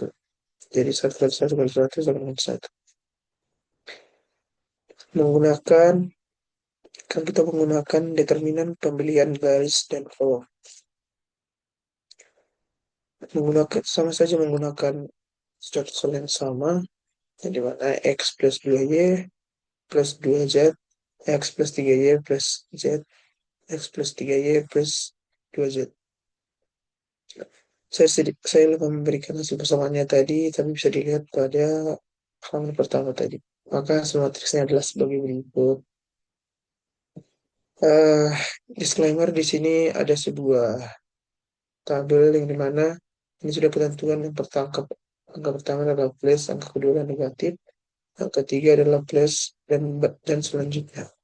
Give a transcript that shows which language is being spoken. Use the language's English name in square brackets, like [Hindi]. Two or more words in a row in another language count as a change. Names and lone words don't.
[Indonesian] Jadi satu kali satu kali satu sama dengan satu. Menggunakan Kan kita menggunakan determinan pembelian garis dan kolom. Sama saja menggunakan status yang sama, yang mana X plus 2Y plus 2Z, X plus 3Y plus Z, X plus 3Y plus 2Z. Saya lupa memberikan hasil persamaannya tadi, tapi bisa dilihat pada halaman pertama tadi. Maka hasil matriksnya adalah sebagai berikut. Eh, Disclaimer di sini ada sebuah tabel yang dimana ini sudah ketentuan yang pertama, angka pertama adalah plus, angka kedua adalah negatif, angka ketiga adalah plus dan selanjutnya.